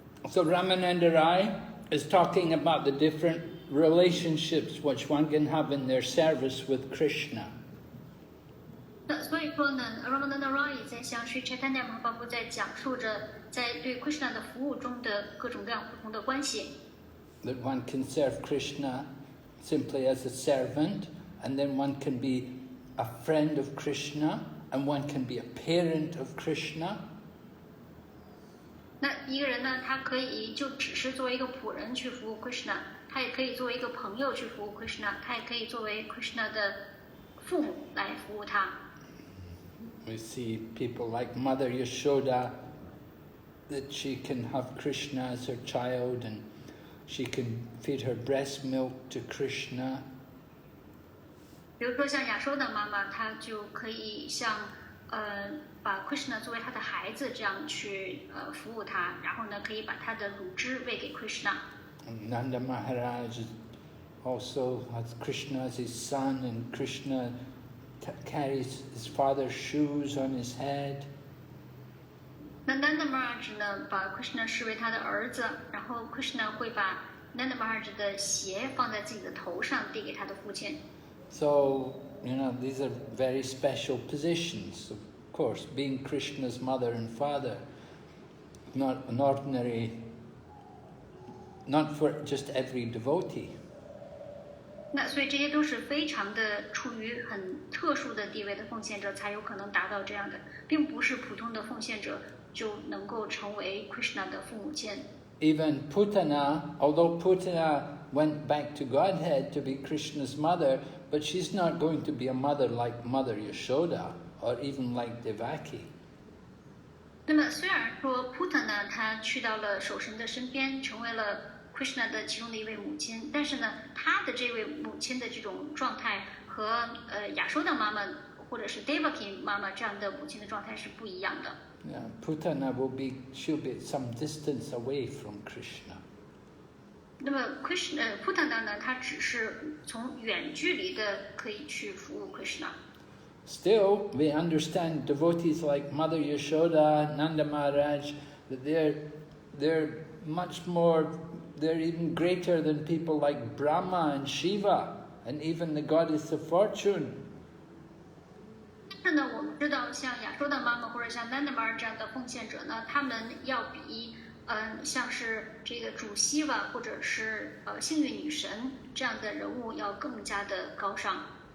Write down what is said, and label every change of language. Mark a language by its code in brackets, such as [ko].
[en] So Ramananda Rai is talking about the different relationships which one can have in their service with Krishna. [zh] 那所以说呢 ，Ramananda Rai 也在向 Sri Chaitanya Mahaprabhu 在讲述着在对 Krishna 的服务中的各种各样不同的关系。 [en] That one can serve Krishna simply as a servant, and then one can be a friend of Krishna, and one can be a parent of Krishna. [zh] 那一个人呢，他可以就只是作为一个仆人去服务 Krishna， 他也可以作为一个朋友去服务 Krishna， 他也可以作为 Krishna 的父母来服务他。 [en] We see people like Mother Yashoda, that she can have Krishna as her child, and she can feed her breast milk to Krishna. [zh] 比如说像亚收的妈妈，她就可以像把 Krishna 作为她的孩子这样去服务他，然后呢可以把他的乳汁喂给 Krishna。 [en] And Nanda Maharaj also has Krishna as his son, and Krishna carries his father's shoes on his head. [zh] 那 Nanda Maharaj 呢，把 Krishna 视为他的儿子，然后 Krishna 会把 Nanda Maharaj 的鞋放在自己的头上，递给他的父亲。 [en] So, these are very special positions. Of course, being Krishna's mother and father, not an ordinary, not for just every devotee. [zh] 那所以这些都是非常的处于很特殊的地位的奉献者才有可能达到这样的，并不是普通的奉献者就能够成为 Krishna 的父母亲。 [en] Even Putana, although Putana went back to Godhead to be Krishna's mother, but she's not going to be a mother like Mother Yashoda or even like Devaki. [zh] 那么虽然说 Putana 她去到了守神的身边，成为了 Krishna 的其中的一位母亲，但是呢，她的这位母亲的这种状态和亚收的妈妈或者是 Devaki 妈妈这样的母亲的状态是不一样的。 [en] Yeah, Putana she'll be at some distance away from Krishna. [zh] 那么 Putana 呢，她只是从远距离的可以去服务 Krishna。 [en] Still, we understand devotees like Mother Yashoda, Nanda Maharaj, that they're much more, they're even greater than people like Brahma and Shiva, and even the goddess of fortune. [zh] 但是呢，我们知道像亚收的妈妈或者像 Nanda Maharaj 这样的奉献者呢，他们要比像是这个主希瓦或者是幸运女神这样的人物要更加的高尚。